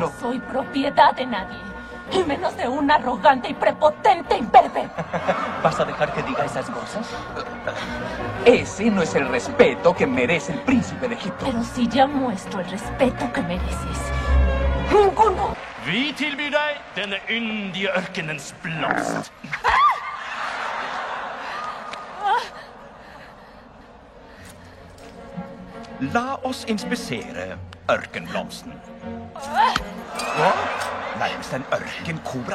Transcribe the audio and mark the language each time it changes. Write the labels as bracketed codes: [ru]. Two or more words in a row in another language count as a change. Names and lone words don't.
[es] no soy propiedad de nadie, y menos de un arrogante y prepotente imberbe. ¿Vas a dejar que diga esas cosas? Ese no es el respeto que merece el príncipe de Egipto. Pero si ya muestro el respeto que mereces. Ninguno. [no] Vi tilbyr deg denne yndige ørkenens blomst. La oss inspisere ørkenblomsten. Hva? Nærmest en ørkenkobra.